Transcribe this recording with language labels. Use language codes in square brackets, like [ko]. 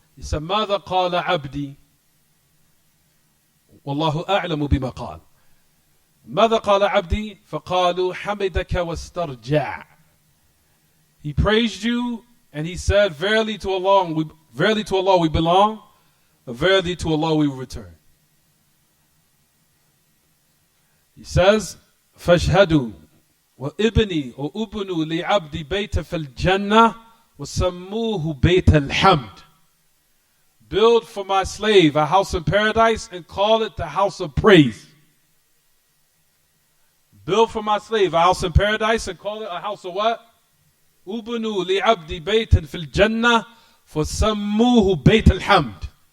[en] He said, [ar] ماذا قال عبدي والله أعلم بما قال. ماذا قال عبدي فقالوا حمدك واسترجع. [en] He praised you and he said, verily to Allah we belong, but verily to Allah we will return. He says, [ar] فاشهدوا وابني وابنوا لعبدي بيت في الجنة وَسَمُّوهُ بَيْتَ الْحَمْدِ. [en] Build for my slave a house in paradise and call it the house of praise. Build for my slave a house in paradise and call it a house of what? [ar] أُبْنُوا لِعَبْدِ بَيْتًا فِي الْجَنَّةِ فَسَمُّوهُ بَيْتَ الْحَمْدِ.